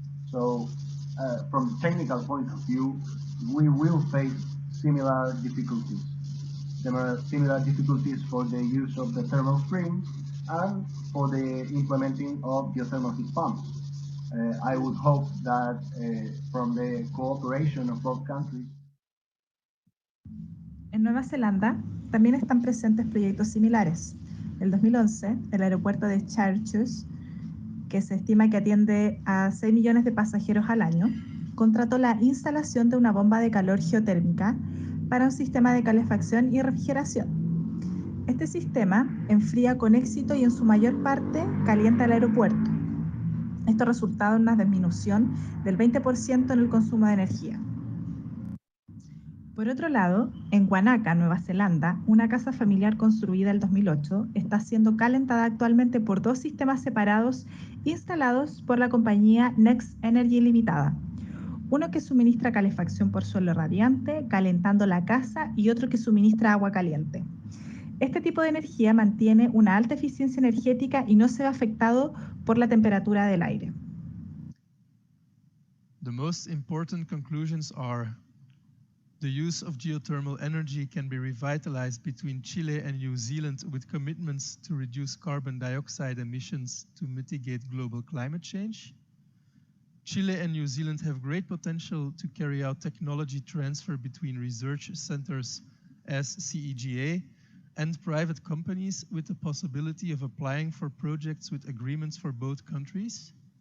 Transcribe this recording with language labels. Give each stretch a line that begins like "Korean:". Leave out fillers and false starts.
English: So from the technical point of view, we will face similar difficulties. There are similar difficulties for the use of the thermal springs and for the implementing of geothermal heat pumps. I would hope that from the cooperation of both countries.
Spanish: En Nueva Zelanda también están presentes proyectos similares. En 2011, el aeropuerto de Christchurch, que se estima que atiende a 6 millones de pasajeros al año, contrató la instalación de una bomba de calor geotérmica para un sistema de calefacción y refrigeración. Este sistema enfría con éxito y en su mayor parte calienta el aeropuerto. Esto ha resultado en una disminución del 20% en el consumo de energía. Por otro lado, en Wanaka, Nueva Zelanda, una casa familiar construida en 2008 está siendo calentada actualmente por 2 sistemas separados instalados por la compañía Next Energy Limitada. Uno que suministra calefacción por suelo radiante, calentando la casa, y otro que suministra agua caliente. Este tipo de energía mantiene una alta eficiencia energética y no se ve afectado por la temperatura del aire.
English: The most important conclusions are: the use of geothermal energy can be revitalized between Chile and New Zealand with commitments to reduce carbon dioxide emissions to mitigate global climate change. Chile and New Zealand have great potential to carry out technology transfer between research centers as CEGA and private companies, with the possibility of applying for projects with agreements for both countries.